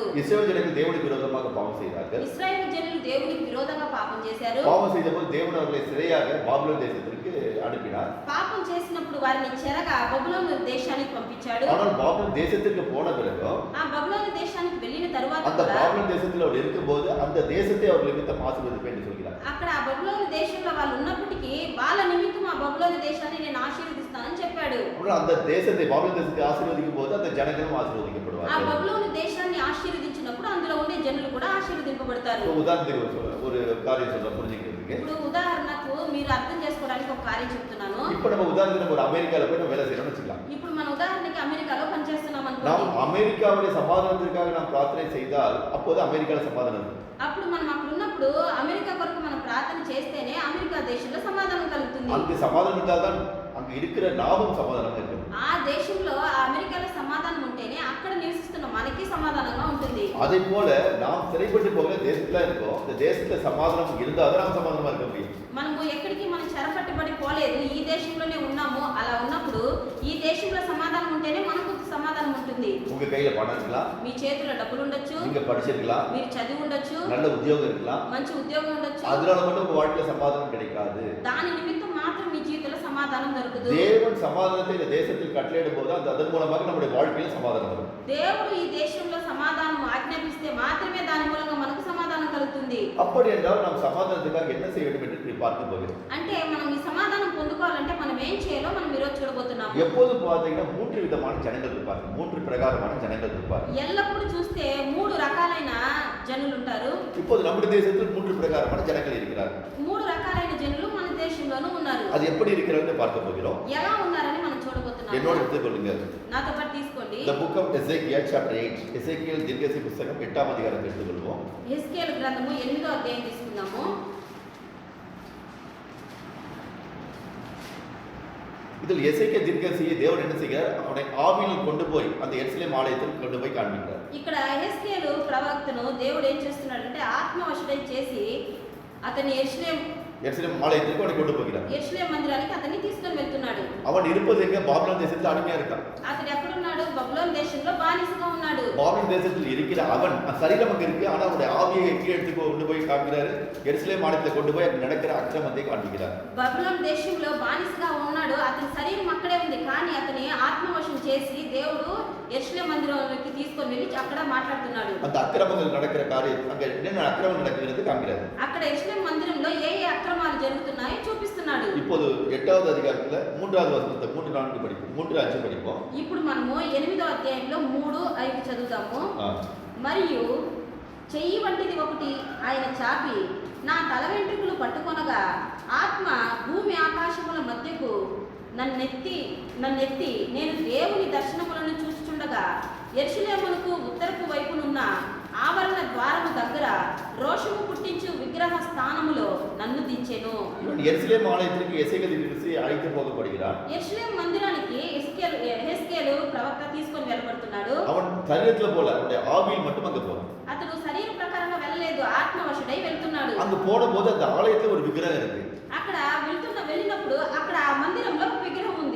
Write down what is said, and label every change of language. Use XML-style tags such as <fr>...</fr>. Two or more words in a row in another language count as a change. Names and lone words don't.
<ta>இஸ்ரவேல் ஜனங்கள் தேவனுக்கு விரோதமாக பாவம் செய்தார்கள்.</ta> <te>ఇశ్రాయేలు జనులు దేవునికి విరోధంగా పాపం చేశారు.</te> <ta>பாவம் செய்தபோது தேவன் அவர்களை சிறையாக பாபிலோன் தேசத்திற்கு அனுப்பினார்.</ta> <te>పాపం చేసినప్పుడు వారిని చెరగా బబులోను దేశానికి పంపించాడు.</te> <ta>ஆனால் பாபிலோன் தேசத்திற்கு போன பிறகு</ta> <te>ఆ బబులోను దేశానికి వెళ్ళిన తరువాత</te> <ta>அந்த</ta> <te>కూడా</te> <ta>பாபிலோன் தேசத்தில் அவர் இருக்கும்போது அந்த தேசத்தை அவர் நிமித்தம் ஆசீர்வதிப்பேன் என்று சொல்கிறார்.</ta> <te>అక్కడ ఆ బబులోను దేశంలో వాళ్ళు ఉన్నప్పటికీ వాళ్ళ నిమిత్తం ఆ బబులోను దేశాన్ని నేను ఆశీర్వదిస్తానని చెప్పాడు.</te> <ta>ஆனால் அந்த தேசத்தை பாபிலோன் தேசத்தை ஆசீர்வதிக்கும் போது அந்த ஜனங்களும்</ta> <te>ఆ</te> <ta>ஆசீர்வதிக்கப்படுவார்கள்.</ta> <te>బబులోను దేశాన్ని ఆశీర్వదించినప్పుడు అందులో ఉండే జనులు కూడా ఆశీర్వదింపబడతారు.</te> <ta>இப்போ உதாரணத்துக்கு ஒரு காரியம் சொல்ல புரிஞ்சுக்கிறதுக்கு,</ta> <te>ఇప్పుడు ఉదాహరణకు మీరు అర్థం చేసుకోవడానికి ఒక కార్యం చెప్తున్నాను.</te> <ta>இப்போ நம்ம உதாரணத்துக்கு ஒரு அமெரிக்காவில் போய் நம்ம வேலை செய்யணும்னு வச்சுக்கலாம்.</ta> <te>ఇప్పుడు మన ఉదాహరణకి అమెరికాలో పనిచేస్తున్నాం</te> <ta>நாம்</ta> <te>అనుకోండి.</te> <ta>அமெரிக்காவுடைய சமாதானத்திற்காக நாம் பிரார்த்தனை செய்தால் அப்போது அமெரிக்காவில் சமாதானம் இருக்கும்.</ta> <te>అప్పుడు మనం అక్కడ ఉన్నప్పుడు అమెరికా కొరకు మనం ప్రార్థన చేస్తేనే అమెరికా దేశంలో సమాధానం కలుగుతుంది.</te> <ta>அங்கு சமாதானம் இருந்தால்தான் அங்கு இருக்கிற நாமும் சமாதானமாக இருக்கும்.</ta> <te>ఆ దేశంలో ఆ అమెరికాలో సమాధానం ఉంటేనే అక్కడ నివసిస్తున్న మనకి సమాధానంగా ఉంటుంది.</te> <ta>அதே போல நாம் சிறைப்பட்டு போகிற தேசத்துல இருக்கோம். இந்த தேசத்துல சமாதானம் இருந்தால்தான் நாம் சமாதானமா இருக்க முடியும்.</ta> <te>మనము ఎక్కడికి మనం చెరపట్టుబడి పోలేదు, ఈ దేశంలోనే ఉన్నాము. అలా ఉన్నప్పుడు ఈ దేశంలో సమాధానం ఉంటేనే మనకు సమాధానం ఉంటుంది.</te> <ta>உங்க கையில பணம் இருக்கலாம்,</ta> <te>మీ చేతిలో డబ్బులు ఉండొచ్చు,</te> <ta>நீங்க படிச்சிருக்கலாம்,</ta> <te>మీరు చదివి ఉండొచ్చు,</te> <ta>நல்ல உத்தியோகம் இருக்கலாம்.</ta> <te>మంచి ఉద్యోగం ఉండొచ్చు.</te> <ta>அதனால மட்டும் உங்க வாழ்க்கையில சமாதானம் கிடைக்காது.</ta> <te>దాని నిమిత్తం మాత్రం మీ జీవితంలో సమాధానం దొరకదు.</te> <ta>தேவன் சமாதானத்தை இந்த தேசத்தில் கட்டளையிடும் போது அதன் மூலமாக நம்முடைய வாழ்க்கையில் சமாதானம் வரும்.</ta> <te>దేవుడు ఈ దేశంలో సమాధానం ఆజ్ఞాపిస్తే మాత్రమే దాని మూలంగా మనకు సమాధానం కలుగుతుంది.</te> <ta>அப்படி என்றால் நாம் சமாதானத்துக்காக என்ன செய்ய வேண்டும் என்று பார்க்க போகிறோம்.</ta> <te>అంటే మనం ఈ సమాధానం పొందుకోవాలంటే మనం ఏం చేయాలో మనం ఈరోజు చూడబోతున్నాం.</te> <ta>எப்போதும் பார்த்தீங்கன்னா 3 விதமான ஜனங்கள் இருப்பார்கள். 3 பிரகாரமான ஜனங்கள் இருப்பார்கள்.</ta> <te>ఎల్లప్పుడూ చూస్తే 3 రకాలైన జనులు ఉంటారు.</te> <ta>இப்போது நம்முடைய தேசத்தில் 3 பிரகாரமான ஜனங்கள் இருக்கிறார்கள்.</ta> <te>3 రకాలైన జనులు మన దేశంలోనూ ఉన్నారు.</te> <ta>அது எப்படி இருக்கிறது பார்க்க போகிறோம்.</ta> <te>ఎలా ఉన్నారని మనం చూడబోతున్నాం.</te> <ta>என்னோட எடுத்துக்கொள்ளுங்கள்.</ta> <te>నాతో పాటు తీసుకోండి.</te> <en>The book of Ezekiel chapter 8.</en> <ta>எசேக்கியேல் தீர்க்கதரிசி புத்தகம் 8ஆம் அதிகாரத்தை எடுத்துக்கொள்வோம்.</ta> <te>యెహెజ్కేలు గ్రంథము 8వ అధ్యాయం తీసుకుందాము.</te> <ta>இதில் எசேக்கியேல் தீர்க்கதரிசியை தேவன் என்ன செய்கிறார்? அவனை ஆவியில் கொண்டு போய் அந்த எருசலேம் ஆலயத்தில் கொண்டு போய் காண்பிக்கிறார்.</ta> <te>ఇక్కడ యెహెజ్కేలు ప్రవక్తను దేవుడు ఏం చేస్తున్నాడంటే ఆత్మవశుడై చేసి అతని</te> <ta>எருசலேம் ஆலயத்திற்கு அவனை கொண்டு போகிறார்.</ta> <te>యెరూషలేము మందిరానికి అతన్ని తీసుకొని వెళ్తున్నాడు.</te> <ta>அவன் இருப்பது எங்க? பாபிலோன் தேசத்தில் அடிமையா இருக்கான்.</ta> <te>అతడు ఎక్కడున్నాడు? బబులోను దేశంలో బానిసగా ఉన్నాడు.</te> <ta>பாபிலோன் தேசத்தில் இருக்கிற அவன் சரீரம் அங்க இருக்கு. ஆனா அவனுடைய ஆவியை கீழே எடுத்து கொண்டு போய் காண்பிக்கிறாரு. எருசலேம் ஆலயத்தில் கொண்டு போய் அங்க நடக்கிற அக்கிரமத்தை காண்பிக்கிறார்.</ta> <te>బబులోను దేశంలో బానిసగా ఉన్నాడు. అతని శరీరం అక్కడే ఉంది. కానీ అతని ఆత్మవశం చేసి దేవుడు యెరూషలేము మందిరంలోకి తీసుకొని వెళ్ళి అక్కడ మాట్లాడుతున్నాడు.</te> <ta>அந்த அக்கிரமங்கள் நடக்கிற காரியம் அங்க என்ன அக்கிரமம் நடக்கிறது காண்பிக்கிறார்.</ta> <te>అక్కడ యెరూషలేము మందిరంలో ఏ అక్రమాలు జరుగుతున్నాయో చూపిస్తున్నాడు.</te> <ta>இப்போது 8வது அதிகாரத்துல 3வது வசனத்தை 3-4 படிப்போம். 3-5 படிப்போம்.</ta> <te>ఇప్పుడు మనము 8వ అధ్యాయంలో 3-5 చదువుతాము. మరియు చెయ్యి వంటిది ఒకటి ఆయన చాపి నా తల వెంట్రుకలు పట్టుకొనగా ఆత్మ భూమి ఆకాశముల మధ్యకు నన్నెత్తి నేను దేవుని దర్శనములను చూస్తుండగా యెరూషలేమునకు ఉత్తరపు వైపునున్న ఆవరణ ద్వారము దగ్గర రోషము పుట్టించు విగ్రహ స్థానములో నన్ను దించెను.</te> <ta>இவன் எருசலேம் ஆலயத்திற்கு எசேக்கியேல் தீர்க்கதரிசி அழைத்து போகப்படுகிறான்.</ta> <te>యెరూషలేము మందిరానికి యెహెజ్కేలు ప్రవక్త తీసుకొని వెళ్ళబడుతున్నాడు.</te> <ta>அவன் சரீரத்துல போல அவனுடைய ஆவியில் மட்டும் அங்க போறான்.</ta> <te>అతడు శరీర ప్రకారంగా వెళ్ళలేదు, ఆత్మవశుడై వెళ్తున్నాడు.</te> <ta>அங்க போனபோது அந்த ஆலயத்துல ஒரு விக்கிரகம் இருக்கு.</ta> <te>అక్కడ వెళ్ళినప్పుడు అక్కడ ఆ మందిరంలో ఒక విగ్రహం ఉంది.</te>